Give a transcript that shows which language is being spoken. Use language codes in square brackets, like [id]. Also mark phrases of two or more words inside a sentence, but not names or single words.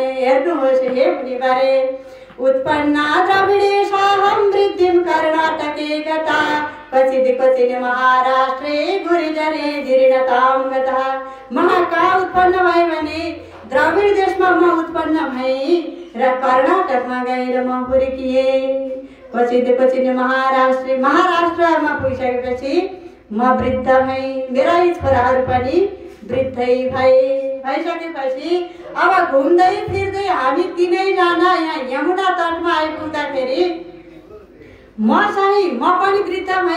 [sa] हेर्नुहोस् हे मुनिवरे, उत्पन्ना द्रविडेशाहं वृद्धिं कर्णाटके गता क्वचित् महाराष्ट्रे गुरिजने जीर्णतां गतः। [ne] म कहाँ उत्पन्न भए भने द्रविड देशमा म उत्पन्न भएँ र कर्नाटकमा गएर म हुर्किएँ। क्वचित् महाराष्ट्रमा पुगिसकेपछि म वृद्ध भएँ, मेरा यी छोराहरू पनि वृद्धै भइसकेपछि अब घुम्दै फिर्दै हामी तीनैजना यहाँ यमुना तटमा आइपुग्दाखेरि म पनि वृद्ध भएँ।